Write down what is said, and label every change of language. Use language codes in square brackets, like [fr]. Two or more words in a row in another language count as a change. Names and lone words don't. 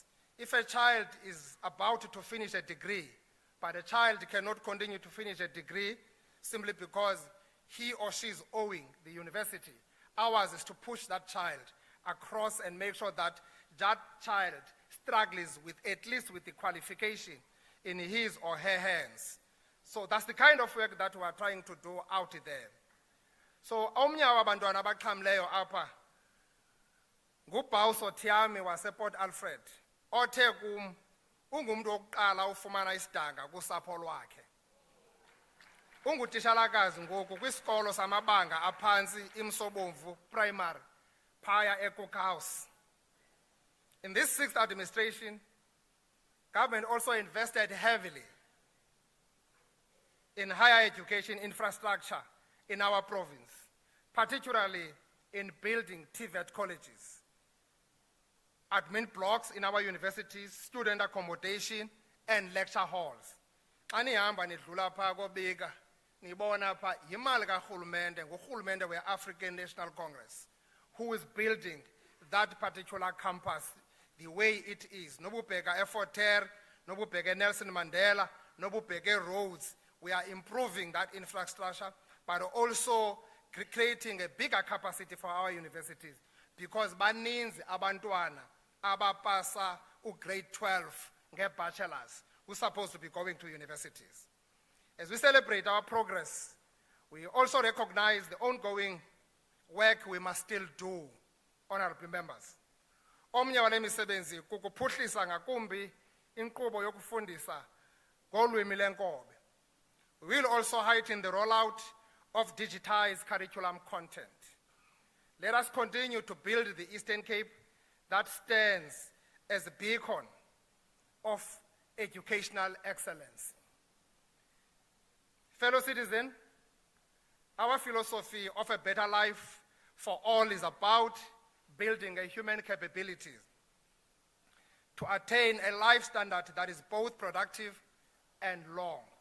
[en] If a child is about to finish a degree, but a child cannot continue to finish a degree simply because he or she is owing the university, ours is to push that child across and make sure that that child struggles with at least with the qualification in his or her hands. So that's the kind of work that we are trying to do out there. [xh] So omnye wabantwana abaxhamleyo apha ngubhawuso Thiami wasePort Alfred othe kum ungumuntu wokuqala ufumana isidanga kusapho lwakhe. Ungutitshalakazi ngoku kwisikolo samabanga aphantsi iMsobomvu Primary phaya eCook House. [en] In this sixth administration, government also invested heavily in higher education infrastructure in our province, particularly in building TVET colleges, admin blocks in our universities, student accommodation, and lecture halls. [xh] Ani hamba nidlula pha kobika nibona pha imali kaRhulumente ngurhulumente we-African National Congress [en] who is building that particular campus the way it is. [xh] Nobubheka Fort Hare, nobubheka Nelson Mandela, nobubheka roads. [en] We are improving that infrastructure, but also creating a bigger capacity for our universities because [xh] baninzi abantwana abapasa grade 12 nge-bachelors [en] who are supposed to be going to universities. As we celebrate our progress, we also recognize the ongoing work we must still do, honorable members. [xh] Omnye wale misebenzi kukuphuhlisa ngakumbi inkqubo yokufundisa ngolwimi lenkobe. [en] We will also heighten the rollout of digitized curriculum content. Let us continue to build the Eastern Cape that stands as a beacon of educational excellence. Fellow citizens, our philosophy of a better life for all is about building a human capabilities to attain a life standard that is both productive and long.